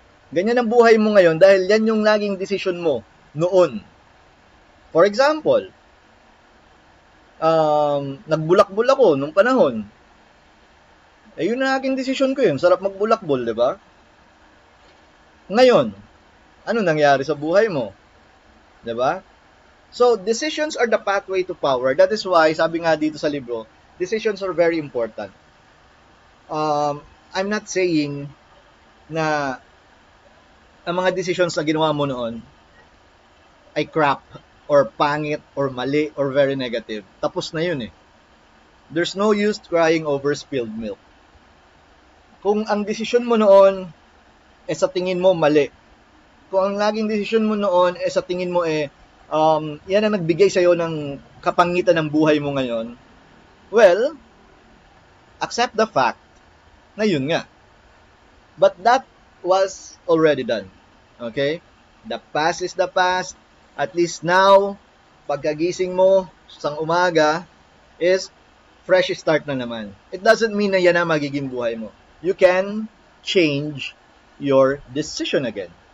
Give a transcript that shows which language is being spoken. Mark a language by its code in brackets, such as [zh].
[tl] Ganyan ang buhay mo ngayon dahil yan yung naging desisyon mo noon. [en] For example, [tl] nagbulakbol ako nung panahon. Yun ang aking desisyon ko yun. Sarap magbulakbol, di ba? Ngayon, ano nangyari sa buhay mo? Di ba? [en] So, decisions are the pathway to power. That is why, [tl] sabi nga dito sa libro, [en] decisions are very important. I'm not saying [tl] na ang mga decisions na ginawa mo noon ay crap or pangit or mali or very negative. Tapos na yun eh. [en] There's no use crying over spilled milk. [tl] Kung ang desisyon mo noon sa tingin mo mali, kung ang laging desisyon mo noon sa tingin mo yan ang nagbigay sa'yo ng kapangitan ng buhay mo ngayon, [en] well, accept the fact [tl] na yun nga. [en] But that was already done. Okay? The past is the past. At least now, [tl] pagkagising mo sa umaga [en] is fresh start na naman. It doesn't mean [tl] na yan ang magiging buhay mo. [en] You can change your decision again.